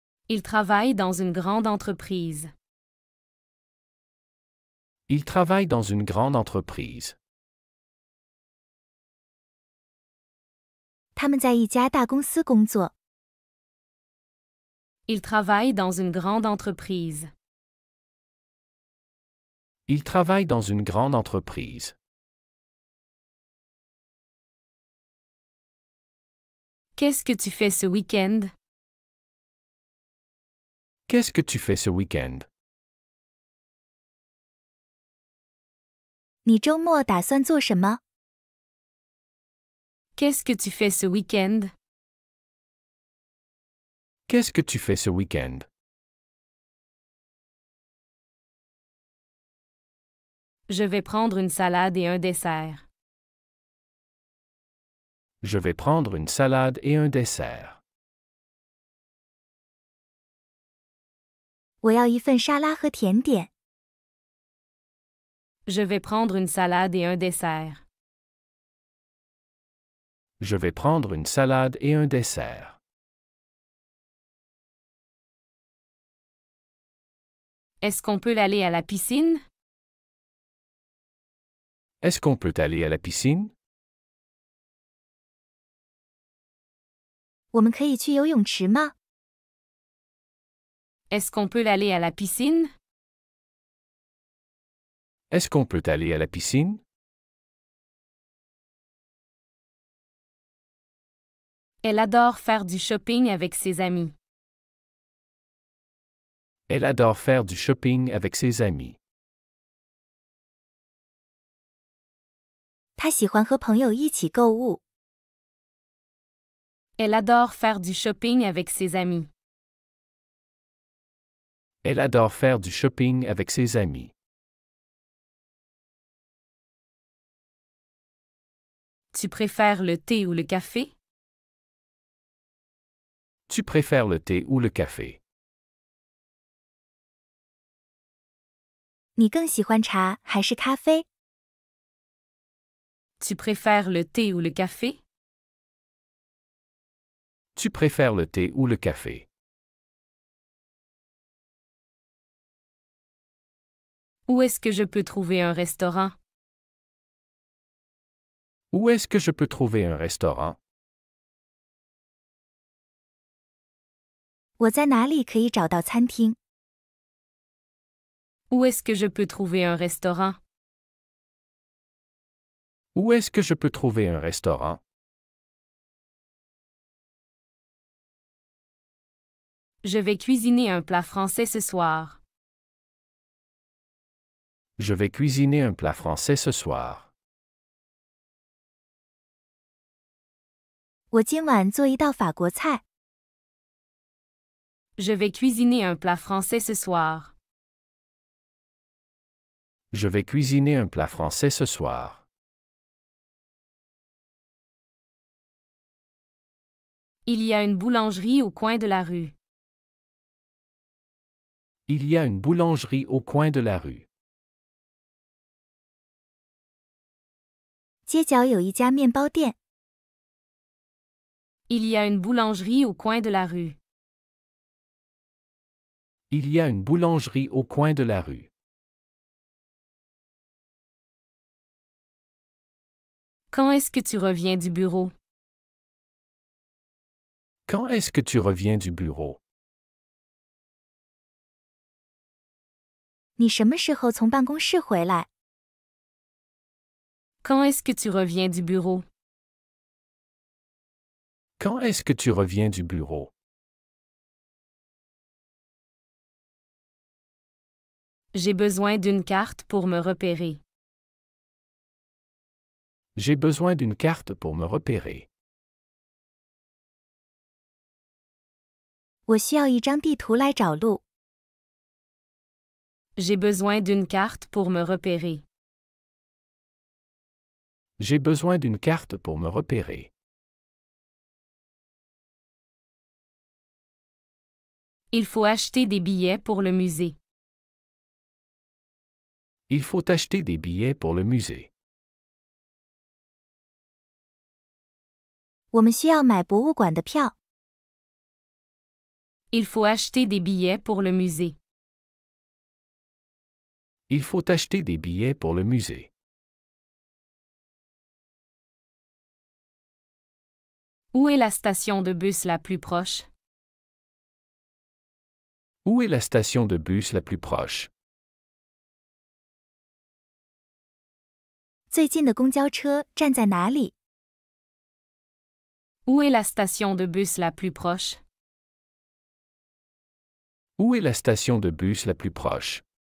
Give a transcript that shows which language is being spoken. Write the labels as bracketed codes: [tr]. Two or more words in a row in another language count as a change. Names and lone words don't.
[fr] Il travaille dans une grande entreprise. Il travaille dans une grande entreprise. [zh] 他们在一家大公司工作。 [fr] Il travaille dans une grande entreprise. Il travaille dans une grande entreprise. Qu'est-ce que tu fais ce week-end? Qu'est-ce que tu fais ce week-end? [zh] 你周末打算做什么？ [fr] Qu'est-ce que tu fais ce week-end? Qu'est-ce que tu fais ce week-end? Je vais prendre une salade et un dessert. Je vais prendre une salade et un dessert. [zh] 我要一份沙拉和甜点。 [fr] Je vais prendre une salade et un dessert. Je vais prendre une salade et un dessert. Est-ce qu'on peut aller à la piscine? Est-ce qu'on peut aller à la piscine? [zh] 我们可以去游泳池吗？ [fr] Est-ce qu'on peut aller à la piscine? Est-ce qu'on peut aller à la piscine? Elle adore faire du shopping avec ses amis. Elle adore faire du shopping avec ses amis. [zh] 他喜欢和朋友一起购物。 [fr] Elle adore faire du shopping avec ses amis. Elle adore faire du shopping avec ses amis. Tu préfères le thé ou le café? Tu préfères le thé ou le café? [zh] 你更喜欢茶还是咖啡？ [fr] Tu préfères le thé ou le café? Tu préfères le thé ou le café? Où est-ce que je peux trouver un restaurant? Où est-ce que je peux trouver un restaurant? [zh] 我在哪里可以找到餐厅？ [fr] Où est-ce que je peux trouver un restaurant? Où est-ce que je peux trouver un restaurant? Je vais cuisiner un plat français ce soir. Je vais cuisiner un plat français ce soir. [zh] 我今晚做一道法国菜。 [fr] Je vais cuisiner un plat français ce soir. Je vais cuisiner un plat français ce soir. Il y a une boulangerie au coin de la rue. Il y a une boulangerie au coin de la rue. [zh] 街角有一家面包店。 [fr] Il y a une boulangerie au coin de la rue. Il y a une boulangerie au coin de la rue. Quand est-ce que tu reviens du bureau? Quand est-ce que tu reviens du bureau? [zh] 你什么时候从办公室回来？ [fr] Quand est-ce que tu reviens du bureau? Quand est-ce que tu reviens du bureau? J'ai besoin d'une carte pour me repérer. J'ai besoin d'une carte pour me repérer. [zh] 我需要一张地图来找路。 [fr] J'ai besoin d'une carte pour me repérer. J'ai besoin d'une carte pour me repérer. Il faut acheter des billets pour le musée. Il faut acheter des billets pour le musée. [zh] 我们需要买博物馆的票。 [fr] Il faut acheter des billets pour le musée. Il faut acheter des billets pour le musée. Où est la station de bus la plus proche? Où est la station de bus la plus proche? [zh] 最近的公交车站在哪里？ [fr] Où est la station de bus la plus proche? Où est la station de bus la plus proche?